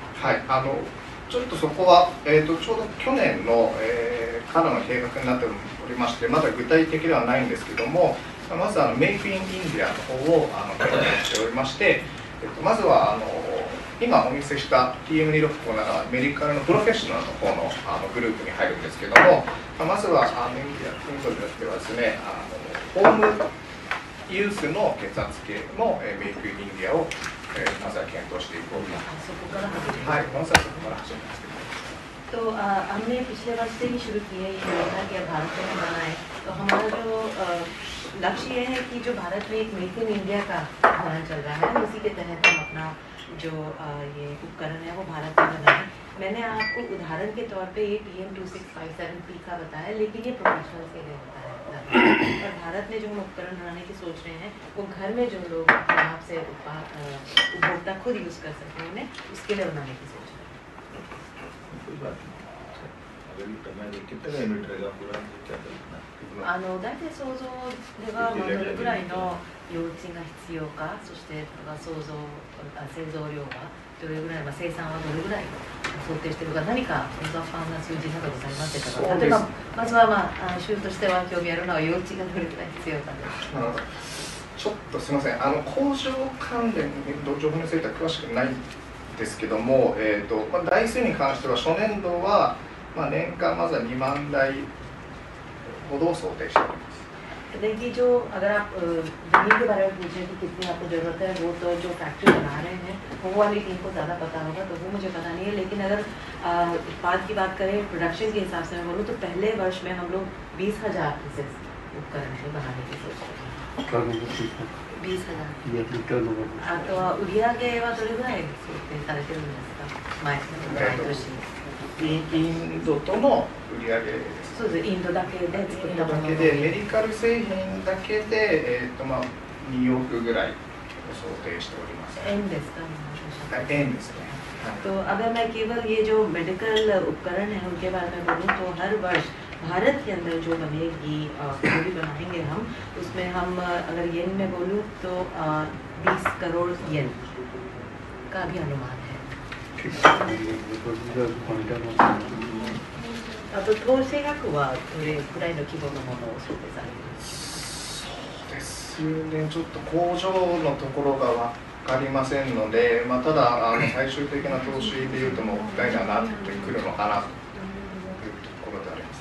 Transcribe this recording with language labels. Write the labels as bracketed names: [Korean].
[Japanese] はい、ちょっとそこは、ちょうど去年の、からの計画になっておりまして、まだ具体的ではないんですけども、まずメイクインインディアの方を計画しておりまして、まずは今お見せした TM265 ならメディカルのプロフェッショナルの方のグループに入るんですけども、まずはインディアインドによってはですね、ホームユースの血圧計のメイクインインディアをまずは検討していこうと。そこから始めはい、まずはそこから始めます。 [Hindi] तो हमने पिछले वर्ष से ही शुरू की है ये योजना कि भारत में बनाए। तो हमारा जो लक्ष्य ये है कि जो भारत में एक मेक इन इंडिया का अभियान चल रहा है, उसी के तहत हम अपना जो ये उपकरण है वो भारत में बनाए। मैंने आपको उदाहरण के तौर पे ये TM2657P का बताया, लेकिन ये प्रोफेशनल के लिए होता है। और भारत में जो हम उपकरण बनाने की सोच रहे हैं वो घर में जो लोग अपने आप से उपभोक्ता खुद यूज़ कर सकते हैं, उन्हें उसके लिए बनाने की सोच रहे हैं। कोई बात नहीं, अगर ये करना है कितने का यूनिट रहेगा पूरा, क्या करना है? [Japanese] 大体想像ではどれぐらいの用地が必要か、そして製造量がどれぐらい、生産はどれぐらい想定しているか、何か大雑把な数字などございますでしょうか。例えばまずは州としては興味あるのは用地がどれぐらい必要かです。ちょっとすみません、工場関連の情報については詳しくないんですけども、台数に関しては初年度は年間まずは2万台ほどを想定しております。 [Hindi] देखिए जो अगर आप जमीन के बारे में पूछें कि कितनी आपको ज़रूरत है, वो तो जो फैक्ट्री बना रहे हैं वो वाली टीम को ज़्यादा पता होगा, तो वो मुझे पता नहीं है। लेकिन अगर उत्पाद की बात करें, प्रोडक्शन के हिसाब से मैं बोलूँ तो पहले वर्ष में हम लोग 20,000 पीसेस उपकरण थे बनाने की सोच रहे हैं। 20,000 ये टर्नओवर [Japanese] あとは売り上げはどれぐらい想定されてるんですか、毎年。インドとの売り上げです。そうです、インドだけで作ったものの。だけでメディカル製品だけで、2億ぐらいを想定しております。円ですか、円ですね。 [Hindi] तो अगर मैं केवल ये जो मेडिकल उपकरण हैं उनके बारे में बोलूँ तो हर वर्ष भारत के अंदर जो बनेगी, जो भी बनाएंगे हम, उसमें हम अगर येन में बोलूँ तो 20 करोड़ येन का भी अनुमान है। [Japanese] あと統制額はどれくらいの規模のものを想定されていますか。そうですね、ちょっと工場のところが分かりませんので、ただ最終的な投資でいうともう具体にはなってくるのかなというところであります。